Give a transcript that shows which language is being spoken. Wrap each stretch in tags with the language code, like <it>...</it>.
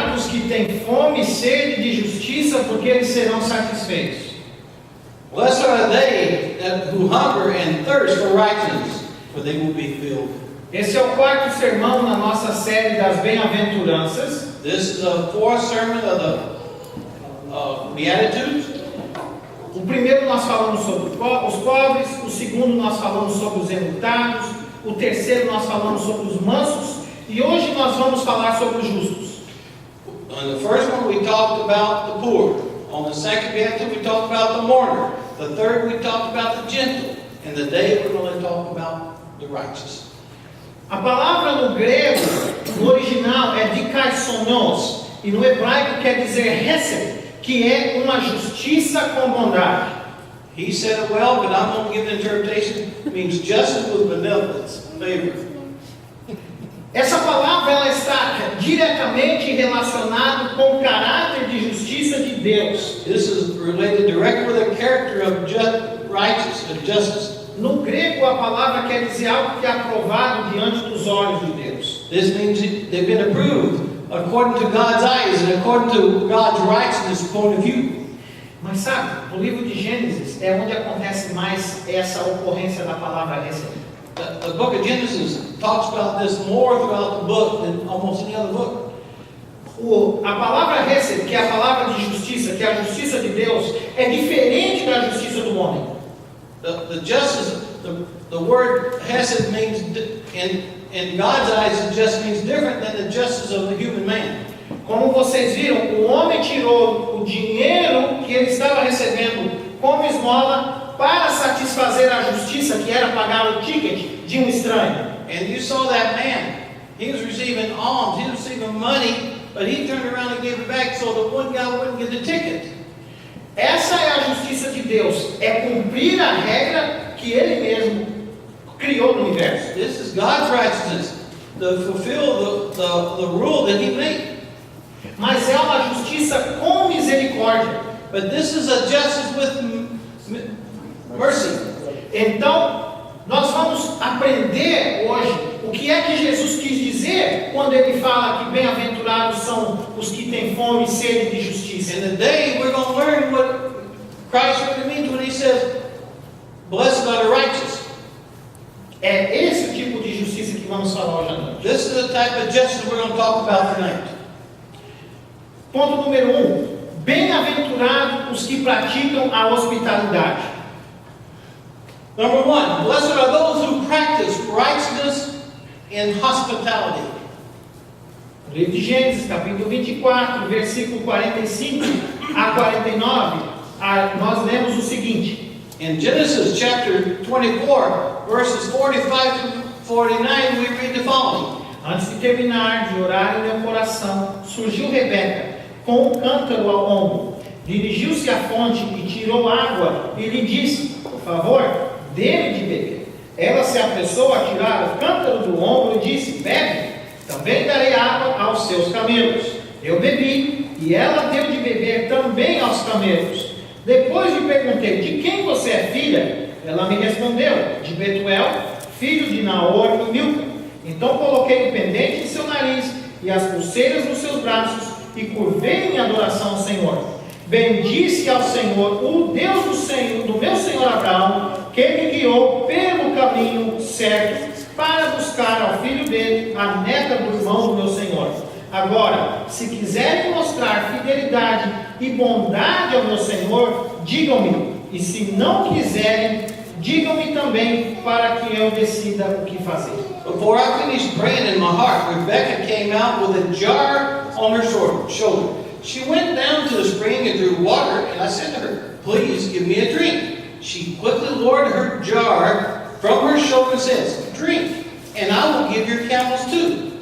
<pt>que têm fome e sede de justiça, porque eles serão satisfeitos.</pt> <en>Blessed are they who hunger and thirst for righteousness, for they will be filled.</en> <pt>Esse é o quarto sermão na nossa série das bem-aventuranças.</pt> <en>This is the fourth sermon of the Beatitudes.</en> <pt>O primeiro nós falamos sobre os pobres, o segundo nós falamos sobre os enlutados, o terceiro nós falamos sobre os mansos, e hoje nós vamos falar sobre os justos.</pt> <en>On the first one we talked about the poor. On the second beatitude we talked about the mourner. The third we talked about the gentle. And today we're going to talk about the righteous.</en> <pt>A palavra no grego, no original, é dikaisonos, e no hebraico quer dizer hesed, que é uma justiça com bondade.</pt> <en>He said it well, but I'm going to give the interpretation. It means justice with benevolence, favor.</en> <pt>Essa palavra ela está diretamente relacionada com o caráter de justiça de Deus.</pt> <en>This is related directly with the character of justice.</en> <pt>No grego, a palavra quer dizer algo que é aprovado diante dos olhos de Deus.</pt> <en>This means they've been approved according to God's eyes and according to God's righteousness point of view.</en> <pt>Mas sabe, o livro de Gênesis é onde acontece mais essa ocorrência da palavra receber.</pt> <en>The book of Genesis talks about this more throughout the book than almost any other book.</en> <pt>A palavra hesed, que é a palavra de justiça, que é a justiça de Deus, é diferente da justiça do homem.</pt> <en>The justice, the word hesed means, in God's eyes, it just means different than the justice of the human man.</en> <pt>Como vocês viram, o homem tirou o dinheiro que ele estava recebendo como esmola para satisfazer a justiça, que era pagar o ticket de um estranho.</pt> <en>And you saw that man. He was receiving alms, he was receiving money, but he turned around and gave it back so the one guy wouldn't get the ticket.</en> <pt>Essa é a justiça de Deus, é cumprir a regra que Ele mesmo criou no universo.</pt> <en>This is God's righteousness, to fulfill the rule that He made.</en> <pt>Mas é uma justiça com misericórdia.</pt> <en>But this is a justice with mercy.</en> <pt>Então, nós vamos aprender hoje o que é que Jesus quis dizer quando Ele fala que bem-aventurados são os que têm fome e sede de justiça.</pt> <en>And today we're going to learn what Christ really means when He says, "Blessed are the righteous."</en> <pt>É esse o tipo de justiça que vamos falar hoje à noite.</pt> <en>This is the type of justice we're going to talk about tonight.</en> <pt>Ponto número 1. Bem-aventurados os que praticam a hospitalidade.</pt> <en>Number 1, blessed are those who practice righteousness in hospitality.</en> <pt>No livro de Gênesis, capítulo 24, versículo 45 a 49, nós lemos o seguinte.</pt> <en>In Genesis chapter 24, verses 45 to 49, we read the following.</en> <pt>Antes de terminar de orar em meu coração, surgiu Rebeca com um cântaro ao ombro. Dirigiu-se à fonte e tirou água e lhe disse, por favor, dê-me de beber. Ela se apressou a tirar o cântaro do ombro e disse, bebe, também darei água aos seus camelos. Eu bebi e ela deu de beber também aos camelos. Depois lhe perguntei, de quem você é filha? Ela me respondeu, de Betuel, filho de Naor e Milca. Então coloquei o pendente em seu nariz e as pulseiras nos seus braços e curvei em adoração ao Senhor. Bendisse ao Senhor, o Deus do meu Senhor Abraão, que me guiou pelo caminho certo para buscar ao filho dele, a neta do irmão do meu Senhor. Agora, se quiserem mostrar fidelidade e bondade ao meu Senhor, digam-me, e se não quiserem, digam-me também, para que eu decida o que fazer.</pt> <en>Before I finished praying in my heart, Rebecca came out with a jar on her shoulder. She went down to the spring and drew water, and I said to her, please give me a drink. She quickly lowered her jar from her shoulder and says, drink, and I will give your camels too.</en>